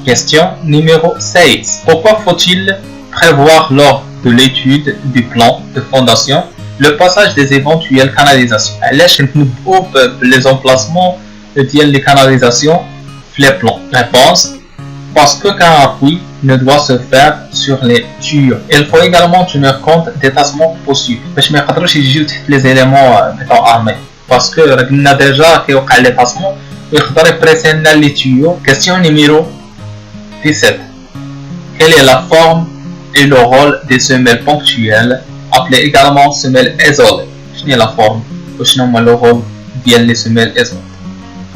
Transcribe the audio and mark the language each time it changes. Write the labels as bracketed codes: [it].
[fr] Question numéro 16. Pourquoi faut-il prévoir lors de l'étude du plan de fondation le passage des éventuelles canalisations? [ar] علاش نبداو [fr] les emplacements [ar] ديال [fr] les canalisations [ar] في les plans? [fr] Réponse. Parce qu'un appui ne doit se faire sur les tuyaux. Il faut également tenir compte des tassements possibles. [ar] باش ما يقدروش يجيو تحت [fr] les éléments béton armés. Parce que [ar] قلنا [fr] déjà [ar] كيوقع [fr] les tassements [ar] ويقدر يبريسي لنا [fr] les tuyaux. Question numéro 17. Quelle est la forme et le rôle des semelles ponctuelles appelées également semelles isolées? [ar] شنو هي [fr] la forme [ar] وشنو هما [fr] le rôle [ar] ديال [fr] les semelles isolées?